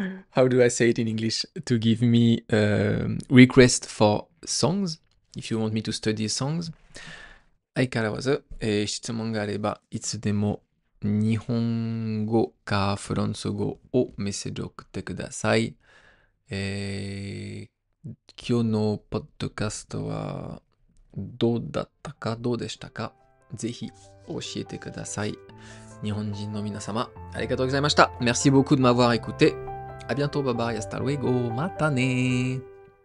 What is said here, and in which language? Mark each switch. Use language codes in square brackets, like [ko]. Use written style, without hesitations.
[en] How do I say it in English? To give me request for songs, if you want me to study songs. [ja] 相変わらず、質問があれば、いつでも日本語かフランス語をメッセージを送ってください。今日のポッドキャストはどうだったか、どうでしたか、ぜひ教えてください。日本人の皆様、ありがとうございました。 [fr] Merci beaucoup de m'avoir écouté. À bientôt, [en] bye bye, [es] hasta luego, [ja] またね。